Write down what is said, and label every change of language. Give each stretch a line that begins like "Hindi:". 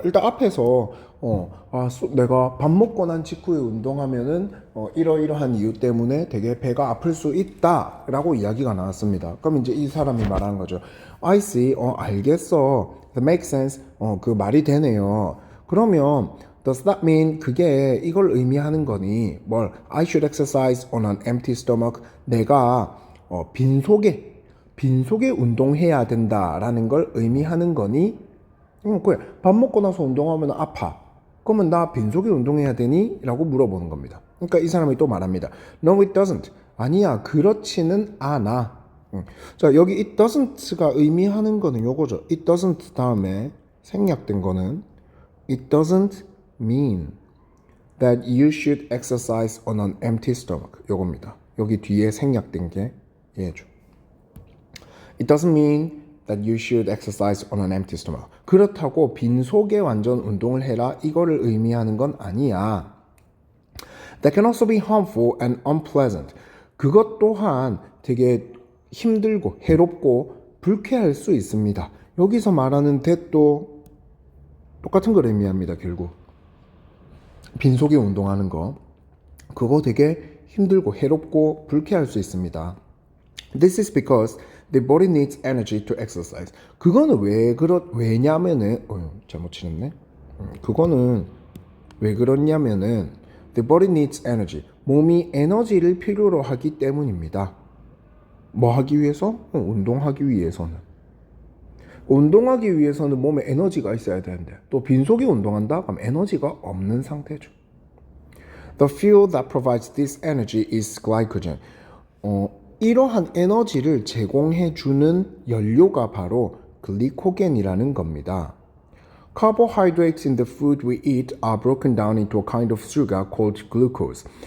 Korean: 일단 앞에서 내가 밥 먹고 난 직후에 운동하면은 이러이러한 이유 때문에 되게 배가 아플 수 있다라고 이야기가 나왔습니다. 그럼 이제 이 사람이 말하는 거죠.
English: I see,
Korean: 알겠어.
English: That makes sense.
Korean: 그 말이 되네요. 그러면
English: does that mean
Korean: 그게 이걸 의미하는 거니? 뭘?
English: I should exercise on an empty stomach.
Korean: 내가 빈속에 운동해야 된다라는 걸 의미하는 거니? 그래. 밥 먹고 나서 운동하면 아파. 그러면 나 빈속에 운동해야 되니? 라고 물어보는 겁니다. 그러니까 이 사람이 또 말합니다.
English: No, it doesn't.
Korean: 아니야, 그렇지는 않아. 자, 여기
English: it doesn't
Korean: 가 의미하는 거는 요거죠.
English: it doesn't
Korean: 다음에 생략된 거는
English: it doesn't mean that you should exercise on an empty stomach.
Korean: 요겁니다. 여기 뒤에 생략된 게 얘죠.
English: It doesn't mean that you should exercise on an empty stomach.
Korean: 그렇다고 빈속에 완전 운동을 해라 이거를 의미하는 건 아니야.
English: That can also be harmful and unpleasant.
Korean: 그것 또한 되게 힘들고 해롭고 불쾌할 수 있습니다. 여기서 말하는 that도 똑같은 걸 의미합니다. 결국 빈속에 운동하는 거 그거 되게 힘들고 해롭고 불쾌할 수 있습니다.
English: This is because the body needs energy to exercise.
Korean: 그거는 왜냐면은 잘못 치셨네. 그거는 왜 그렇냐면은
English: the body needs energy.
Korean: 몸이 에너지를 필요로 하기 때문입니다. 뭐 하기 위해서? 운동하기 위해서는. 운동하기 위해서는 몸에 에너지가 있어야 되는데 또 빈속에 운동한다? 그럼 에너지가 없는 상태죠.
English: The fuel that provides this energy is glycogen.
Korean: 이러한 에너지를 제공해주는 연료가 바로 글리코겐이라는 겁니다.
English: Carbohydrates in the food we eat are broken down into a kind of sugar called glucose.